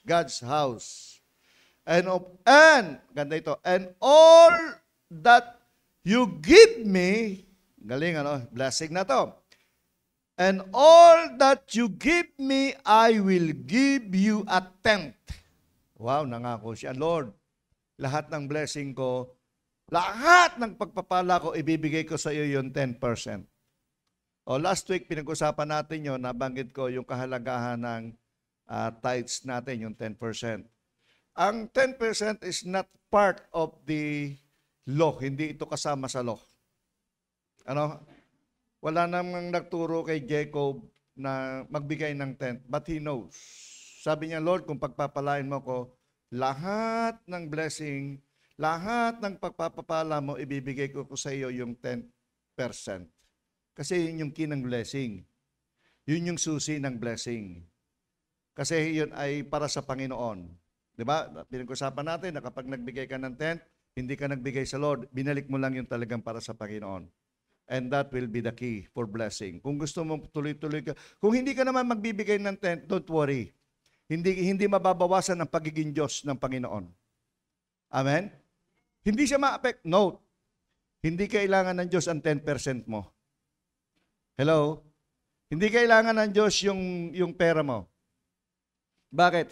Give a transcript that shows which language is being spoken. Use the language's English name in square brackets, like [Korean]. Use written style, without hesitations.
[English] God's house. And [Filipino] ganda ito, [English] and all that you give me, [Filipino] galing blessing na to. [English] And all that you give me, I will give you a tenth. [Filipino] Wow, nangako siya, Lord, lahat ng blessing ko, lahat ng pagpapala ko, ibibigay ko sa iyo yung 10%. Last week, pinag-usapan natin yun, nabanggit ko yung kahalagahan ng tithes natin, yung 10%. [English] Ang 10% is not part of the law. [Filipino] Hindi ito kasama sa law. Ano? Wala namang nagturo kay Jacob na magbigay ng 10, [English] but he knows. [Filipino] Sabi niya, Lord, kung pagpapalain mo ko, lahat ng blessing, lahat ng pagpapala mo, ibibigay ko sa iyo yung 10%. Kasi yun yung key ng blessing. Yun yung susi ng blessing. Kasi yun ay para sa Panginoon. Diba? Pinag-usapan natin na kapag nagbigay ka ng 10, hindi ka nagbigay sa Lord, binalik mo lang yung talagang para sa Panginoon. [English] And that will be the key for blessing. [Filipino] Kung gusto mo tuloy-tuloy ka, kung hindi ka naman magbibigay ng 10, [English] don't worry. [Filipino] Hindi mababawasan ang pagiging Diyos ng Panginoon. Amen? Hindi siya ma-affect. Note, hindi kailangan ng Diyos ang 10% mo. Hello? Hindi kailangan ng Diyos yung pera mo. Bakit?